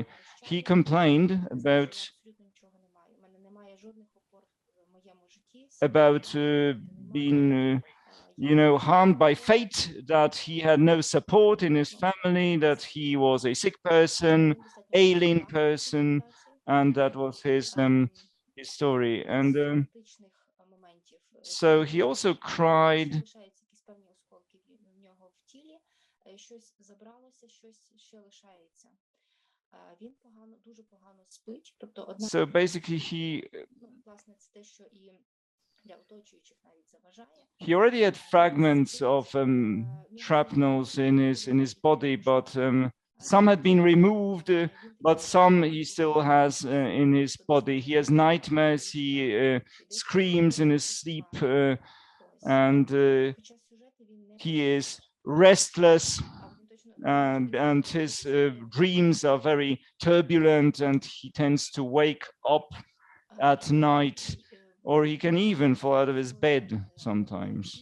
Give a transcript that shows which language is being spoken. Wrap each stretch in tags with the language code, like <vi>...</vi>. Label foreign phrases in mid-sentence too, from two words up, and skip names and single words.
<en>He complained about being you know, harmed by fate, that he had no support in his family, that he was a sick person, alien person, and that was his story. And so he also cried.</en> <uk>Лишаються якісь певні осколки в нього в тілі, щось забралося, щось ще лишається. Він дуже погано спить, тобто одна...</uk> <en>So basically he</en> <uk>власне, це те, що і для оточуючих навіть заважає.</uk> <en>He already had fragments of shrapnels in his body, but some had been removed, but some he still has in his body. He has nightmares, he screams in his sleep, and he is restless, and his dreams are very turbulent, and he tends to wake up at night, or he can even fall out of his bed sometimes.</en>